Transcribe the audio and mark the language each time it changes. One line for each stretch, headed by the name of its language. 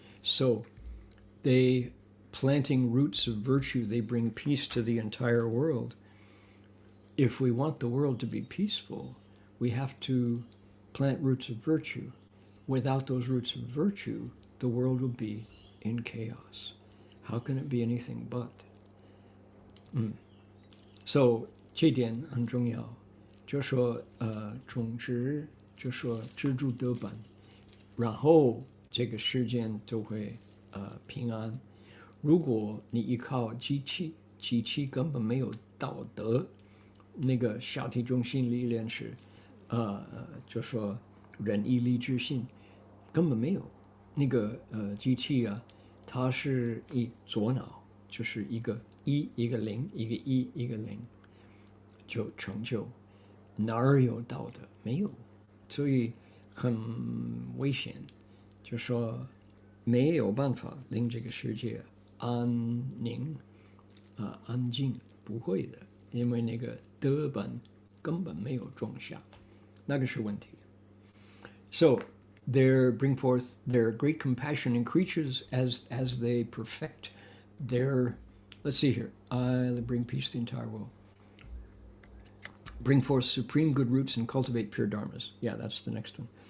English: So they, planting roots of virtue, they bring peace to the entire world. If we want the world to be peaceful, we have to plant roots of virtue. Without those roots of virtue, the world will be in chaos. How can it be anything but?
Chinese: So 这点很重要，就说种植，就说知足得本，然后这个世界就会平安。如果你依靠机器，机器根本没有道德，那个孝悌忠信礼义廉耻，就说仁义礼智信，根本没有。那个机器啊，它是一左脑，就是一个一，一个零，一个一，一个零，就成就。哪儿有道德？没有，所以很危险。就说没有办法令这个世界安宁安静，不会的。因为那个德本根本没有种下，那个是问题。
English: So they bring forth their great compassion in creatures as they perfect their. Let's see here. I bring peace to the entire world. Bring forth supreme good roots and cultivate pure dharmas. Yeah, that's the next one.